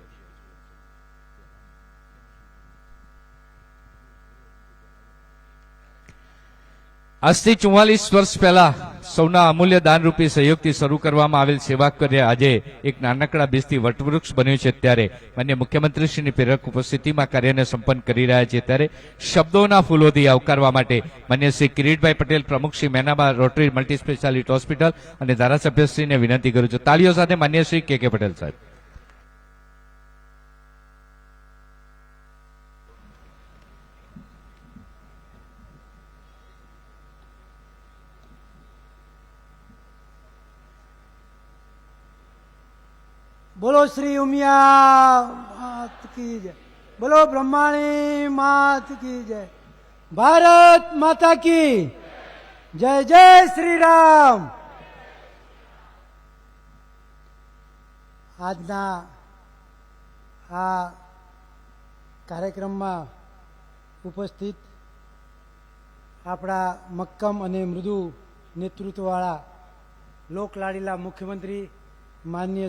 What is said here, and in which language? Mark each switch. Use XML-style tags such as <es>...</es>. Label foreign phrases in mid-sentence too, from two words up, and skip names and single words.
<gu>આજથી 44 વર્ષ પહેલા સૌના અમૂલ્ય દાનરૂપી સહયોગથી શરૂ કરવામાં આવેલ સેવા કાર્ય આજે એક નાનકડા બીજથી વટવૃક્ષ બન્યું છે. ત્યારે માન્ય મુખ્યમંત્રીશ્રીની પ્રેરક ઉપસ્થિતિમાં કાર્યને સંપન્ન કરી રહ્યા છે. ત્યારે શબ્દોના ફૂલોથી આવકારવા માટે માન્ય શ્રી કિરીટભાઈ પટેલ, પ્રમુખ શ્રી મેનામા રોટરી મલ્ટી સ્પેશિયાલિટી હોસ્પિટલ અને ધારાસભ્યશ્રીને વિનંતી કરું છું. તાળીઓ સાથે માન્ય શ્રી કે પટેલ સાહેબ.</gu> <hi>बोलो श्री उमिया मात की जय, बोलो ब्रह्माणी मात की जय, भारत माता की जय. जय श्री राम.</hi> <gu>આજના આ કાર્યક્રમમાં ઉપસ્થિત આપણા મક્કમ અને મૃદુ નેતૃત્વવાળા લોકલાડીલા મુખ્યમંત્રી માનનીય</gu>